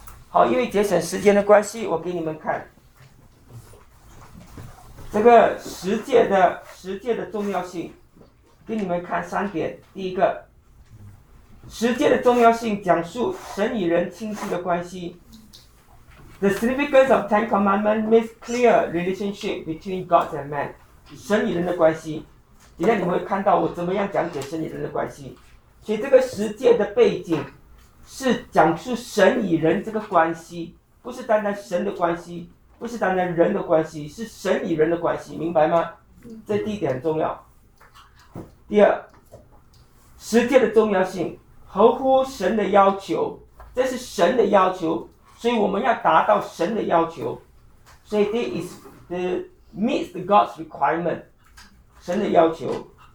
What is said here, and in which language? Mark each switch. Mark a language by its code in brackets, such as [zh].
[zh] 好，因为节省时间的关系，我给你们看这个十诫的重要性，给你们看三点。第一个，十诫的重要性讲述神与人亲近的关系。 [en] The significance of Ten Commandments makes clear relationship between God and man， [zh] 神与人的关系。等一下你们会看到我怎么样讲解神与人的关系。所以这个十诫的背景是讲述神与人这个关系，不是单单神的关系，不是单单人的关系，是神与人的关系，明白吗？这第一点很重要。第二，十诫的重要性合乎神的要求，这是神的要求，所以我们要达到神的要求，所以 [en] this meets God's requirement， [zh] 神的要求。